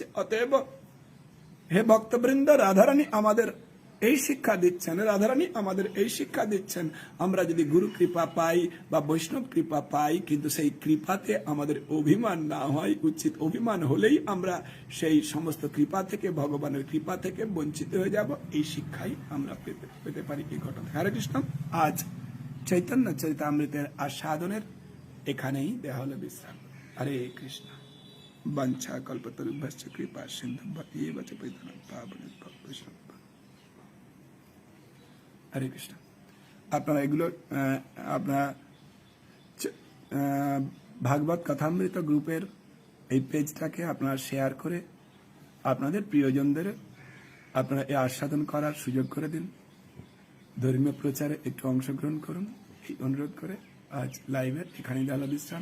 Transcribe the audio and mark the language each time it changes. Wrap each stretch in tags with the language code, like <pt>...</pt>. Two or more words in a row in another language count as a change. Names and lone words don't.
<bn>অতএব হে ভক্তবৃন্দ, রাধারানী আমাদের এই শিক্ষা দিচ্ছেন, রাধারানী আমাদের এই শিক্ষা দিচ্ছেন, আমরা যদি গুরু কৃপা পাই বা বৈষ্ণব কৃপা পাই, কিন্তু সেই কৃপাতে আমাদের অভিমান না হয় উচিত। অভিমান হলেই আমরা সেই সমস্ত কৃপা থেকে, ভগবানের কৃপা থেকে বঞ্চিত হয়ে যাব। এই শিক্ষাই আমরা পেতে পারি এই ঘটনা। হরে কৃষ্ণ। আজ চৈতন্য চরিতামৃতের আস্বাদনের এখানেই দেওয়া হলো বিশ্রাম। হরে কৃষ্ণ।</bn> <sa>বাঞ্ছা কল্পতরুভ্যশ্চ কৃপা সিন্ধুভ্যেব চ পতিতানাং পাবনেভ্যো বৈষ্ণবেভ্যো।</sa> <bn>হরে কৃষ্ণ। আপনারা এগুলো আপনারা ভাগবত কথামৃত গ্রুপের এই পেজটাকে আপনারা শেয়ার করে আপনাদের প্রিয়জনদের আপনারা এই আস্বাদন করার সুযোগ করে দিন। ধর্মীয় প্রচারে একটু অংশগ্রহণ করুন এই অনুরোধ করে আজ লাইভের এখানেই দেওয়া হলো বিশ্রাম।</bn>